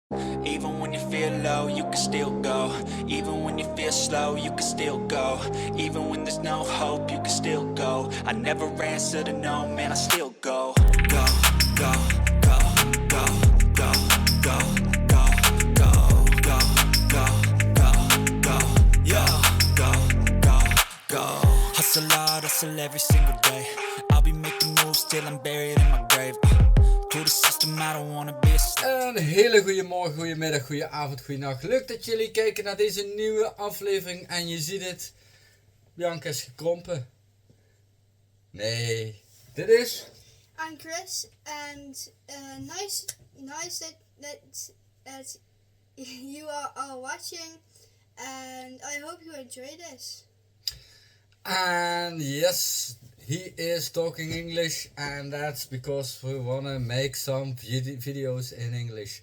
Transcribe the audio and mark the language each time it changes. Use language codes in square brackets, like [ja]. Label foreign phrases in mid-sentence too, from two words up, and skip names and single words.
[en] Even when you feel low, you can still go. Even when you feel slow, you can still go. Even when there's no hope, you can still go. I never answer to no, man, I still go. Go, go, go, go, go, go, go, go, go, go, go, go, yo, go, go, go. Hustle hard, hustle every single day. I'll be making moves till I'm buried in my grave. To the system, I don't wanna be a slave. [nl] Een hele goede morgen, goede middag, goede avond, goede nacht. Leuk dat jullie kijken naar deze nieuwe aflevering. En je ziet het, Bianca is gekrompen. Nee, dit is... [en] I'm Chris, and nice that you are all watching, and I hope you enjoy this. And yes, he is talking English, and that's because we wanna make some videos in English.